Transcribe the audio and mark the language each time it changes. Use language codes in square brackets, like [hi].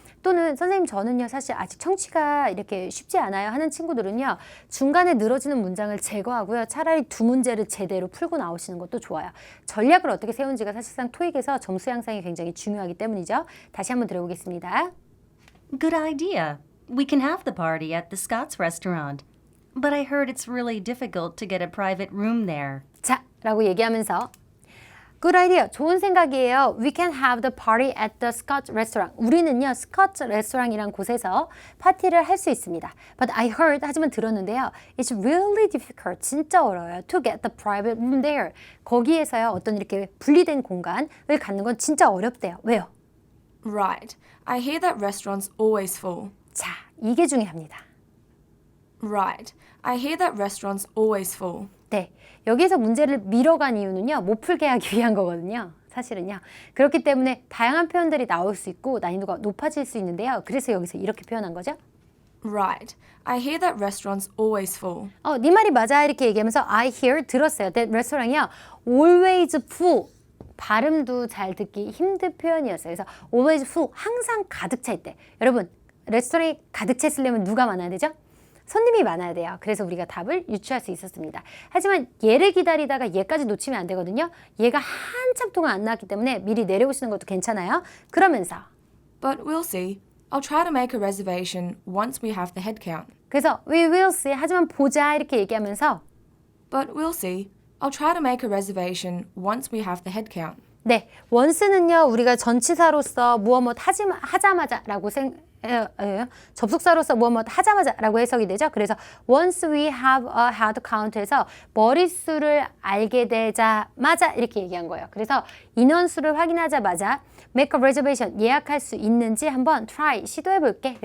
[ko] 또는 선생님 저는요 사실 아직 청취가 이렇게 쉽지 않아요 하는 친구들은요 중간에 늘어지는 문장을 제거하고요 차라리 두 문제를 제대로 풀고 나오시는 것도 좋아요. 전략을 어떻게 세운지가 사실상 토익에서 점수 향상이 굉장히 중요하기 때문이죠. 다시 한번 들어보겠습니다. [en] Good idea. We can have the party at the Scots restaurant. But I heard it's really difficult to get a private room there. [ko] 자, 라고 얘기하면서 [en] Good idea. [ko] 좋은 생각이에요. [en] We can have the party at the Scots restaurant. [ko] 우리는요, 스코츠 레스토랑이란 곳에서 파티를 할 수 있습니다. [en] But I heard, [ko] 하지만 들었는데요. [en] It's really difficult. [ko] 진짜 어려워요. [en] To get the private room there. [ko] 거기에서요, 어떤 이렇게 분리된 공간을 갖는 건 진짜 어렵대요. 왜요? [en] Right. I hear that restaurant's always full. [ko] 자, 이게 중요합니다. [en] Right. I hear that restaurant's always full. [ko] 네, 여기에서 문제를 밀어간 이유는요. 못 풀게 하기 위한 거거든요. 사실은요. 그렇기 때문에 다양한 표현들이 나올 수 있고 난이도가 높아질 수 있는데요. 그래서 여기서 이렇게 표현한 거죠. [en] Right. I hear that restaurant's always full. [ko] 네 말이 맞아 이렇게 얘기하면서 [en] I hear [ko] 들었어요. that 레스토랑이요. [en] always full. [ko] 발음도 잘 듣기 힘든 표현이었어요. [en] 그래서 always full. [ko] 항상 가득 차 있대. 여러분, 레스토랑이 가득 차 있으려면 누가 많아야 되죠? 손님이 많아야 돼요. 그래서 우리가 답을 유추할 수 있었습니다. 하지만 얘를 기다리다가 얘까지 놓치면 안 되거든요. 얘가 한참 동안 안 나왔기 때문에 미리 내려오시는 것도 괜찮아요. 그러면서 [en] But we'll see. I'll try to make a reservation once we have the head count. [ko] 그래서 [en] we will see [ko] 하지만 보자 이렇게 얘기하면서 [en] But we'll see. I'll try to make a reservation once we have the head count. [ko] 네, once는요 우리가 전치사로서 무엇 하자마자라고 접속사로서 무엇 하자마자라고 해석이 되죠. 그래서 [en] once we have a head count [ko] 에서 머릿수를 알게 되자마자 이렇게 얘기한 거예요. 그래서 인원수를 확인하자마자 [en] make a reservation [ko] 예약할 수 있는지 한번 try 시도해 볼게.